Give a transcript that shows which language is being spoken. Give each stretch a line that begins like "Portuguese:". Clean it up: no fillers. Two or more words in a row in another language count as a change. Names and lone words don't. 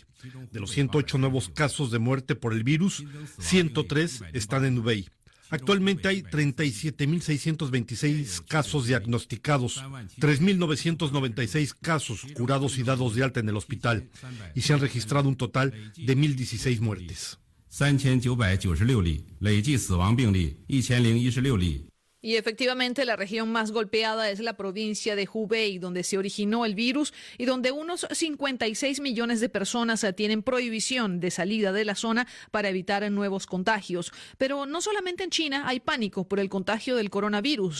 Spanish: De los 108 nuevos casos de muerte por el virus, 103 están en Hubei. Actualmente hay 37.626 casos diagnosticados, 3.996 casos curados y dados de alta en el hospital, y se han registrado un total de 1.016 muertes.
Chinese: 3,996 例，累计死亡病例1016例。
Spanish: Y efectivamente la región más golpeada es la provincia de Hubei, donde se originó el virus y donde unos 56 millones de personas tienen prohibición de salida de la zona para evitar nuevos contagios. Pero no solamente en China hay pánico por el contagio del coronavirus.